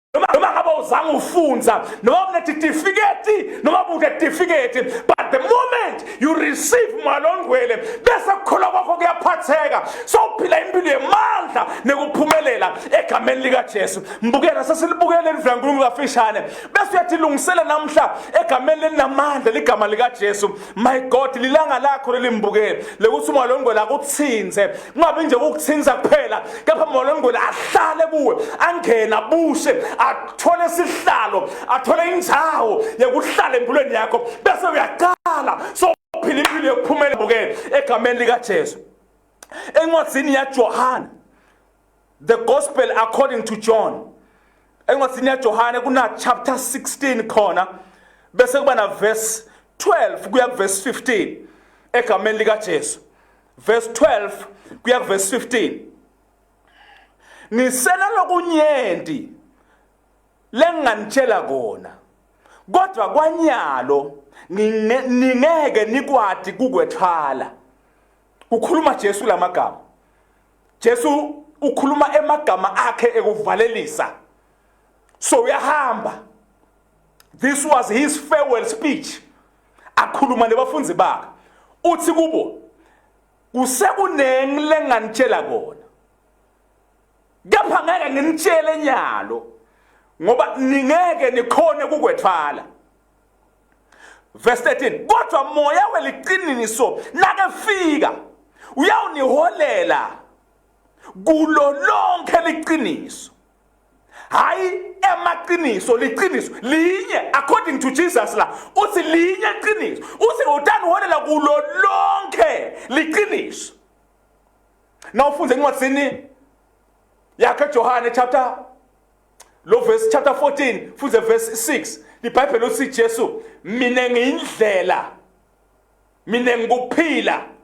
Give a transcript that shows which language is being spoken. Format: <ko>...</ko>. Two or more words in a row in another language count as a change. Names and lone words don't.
<ss>noma ngabe uzange ufunza noma unecertificate noma unecertificate,</ss> <en>but the moment you receive</en> <ss>malongwele bese kukholwa kwakho kuyaphatheka sowuphila impilo yemandla nekuphumelela egameni lika Jesu. Mbukela sesilibukele livela uNkulunkulu kafishane bese uyathi lungisela namhla egameni lelinamandla ligama lika Jesu.</ss> <en>My God,</en> <ss>lilanga lakho lelimbukele lekuthi malongwele akuthinze, kungabi nje ukuthinza kuphela kepha malongwele ahlale kuwe, angena bushe, athole isihlalo, athole indawo yokuhlala empilweni yakho bese uyaqala sophila impilo yokuphumelela mbukele egameni lika Jesu. Encwadini ya John,</ss> <en>the gospel according to John,</en> <ss>encwadini ya John kuna chapter 16 khona bese kuba na verse 12 kuya ku verse 15 egameni lika Jesu. Verse 12 kuya ku verse 15. Nisena lokunyenti lenganitshela kona, kodwa kwanyalo ningeke nikwati kukwethwala. Ukhuluma Jesu lamagama. Jesu ukhuluma emagama akhe ekuvalelisa. So uyahamba.</ss> <en>This was his farewell speech.</en> <ss>Akhuluma nebafunzi bakhe. Uthi kubo, kusekunengi lenganitshela kona, kepha ngeke nginitshele nyalo ngoba ningeke nikhone kukwethwala. Verse 13, kodwa moya weliqiniso nakefika uyawuniholela kulo lonke liqiniso. Hayi emaqiniso, liqiniso linye</ss> <en>according to Jesus</en> <ss>la. Uthi linye iqiniso. Uthi utaniholela kulo lonke liqiniso. Now ufunze encwadini yakhe John chapter 14 fuze verse 6. IBhayibheli uthi Jesu, mina ngiyindlela, mina ngikuphila.</ss>